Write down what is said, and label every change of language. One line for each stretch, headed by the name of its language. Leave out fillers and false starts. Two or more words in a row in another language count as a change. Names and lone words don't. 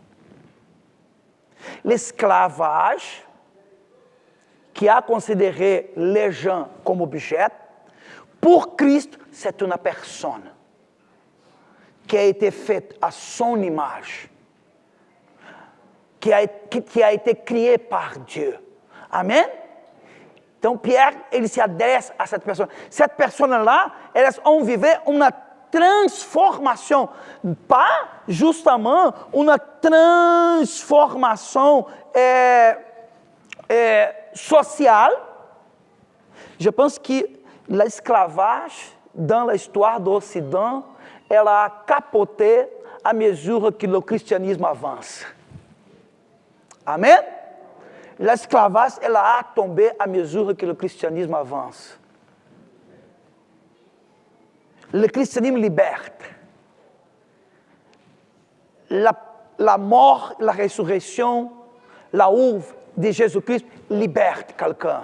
French: L'esclavage, qui a considéré les gens comme objets, pour Christ, c'est une personne qui a été faite à son image, qui a été créée par Dieu.
Portuguese: Amen? Então, Pierre, ele
French: se adresse a cette personne. Cette personne-là,
Portuguese: elas vão viver uma transformação,
French: pas justement
Portuguese: uma transformação
French: sociale. Je pense que l'esclavage, dans l'histoire
Portuguese: do Ocidente, ela
French: a capoté à mesure que le christianisme avance. Amen? L'esclavage, ela a tombé à mesure que le christianisme avance. Le christianisme liberte. La mort, la résurrection, la œuvre de Jésus-Christ liberte quelqu'un.